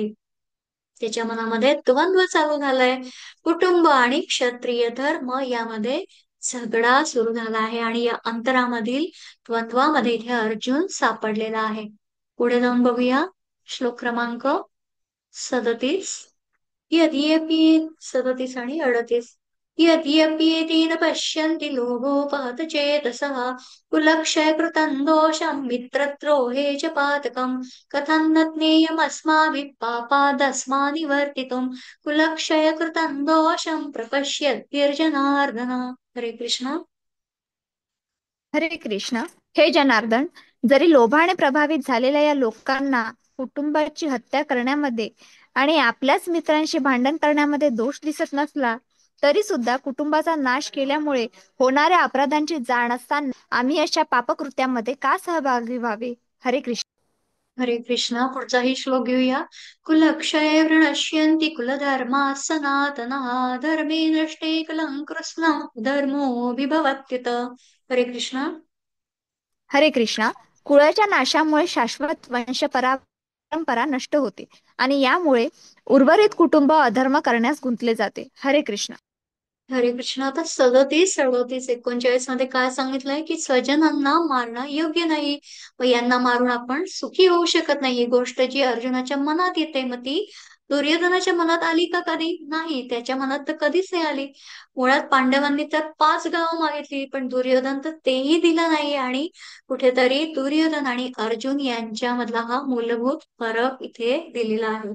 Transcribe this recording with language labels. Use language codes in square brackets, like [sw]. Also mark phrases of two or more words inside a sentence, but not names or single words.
[mr] त्याच्या मनामध्ये द्वंद्व चालू झालाय. कुटुंब आणि क्षत्रिय धर्म यामध्ये झगडा सुरू झाला आहे, आणि या अंतरामधील द्वंद्वामध्ये इथे अर्जुन सापडलेला आहे. पुढे जाऊन बघूया. श्लोक क्रमांक 37. यद्यपि 37 आणि 38. [sa] यद्यप्येतेन पश्यन्ति लोभोपहत चेतसः कुलक्षयकृतं दोषं मित्रद्रोहे च पातकम् कथं न ज्ञेयमस्माभिः पापादस्मानिवर्तितुं कुलक्षयकृतं दोषं प्रपश्यद्भिर्जनार्दन। हरे कृष्ण। हरे कृष्ण. [mr] हे जनार्दन, जरी लोभाने प्रभावित झालेल्या या लोकांना कुटुंबाची हत्या करण्यामध्ये आणि आपल्याच मित्रांशी भांडण करण्यामध्ये दोष दिसत नसला, तरी सुद्धा कुटुंबाचा नाश केल्यामुळे होणाऱ्या अपराधांची जाण असताना आम्ही अशा पापकृत्यामध्ये का सहभागी व्हावे? [sa] हरे कृष्ण. हरे कृष्णा। [mr] पुढचाही श्लोक घेऊया। [sa] कुलक्षये प्रणश्यन्ति कुलधर्मा सनातनः धर्मे नष्टे कुलं कृत्स्नं धर्मोऽभिभवत्युत। हरे कृष्णा। हरे कृष्णा. [mr] कुळाच्या नाशामुळे शाश्वत वंश परंपरा नष्ट होते आणि यामुळे उर्वरित कुटुंब अधर्म करण्यास गुंतले जाते. [sa] हरे कृष्ण. हरे कृष्ण। [mr] आता 37, 38, 39 मध्ये काय सांगितलंय की स्वजनांना मारणं योग्य नाही व यांना मारून आपण सुखी होऊ शकत नाही। ही गोष्ट जी अर्जुनाच्या मनात येते मग ती दुर्योधनाच्या मनात आली का? कधी नाही, त्याच्या मनात तर कधीच नाही आली। मुळात पांडवांनी तर 5 गावं मागितली पण दुर्योधन तर तेही दिलं नाही आणि कुठेतरी दुर्योधन आणि अर्जुन यांच्यामधला हा मूलभूत फरक इथे दिलेला आहे।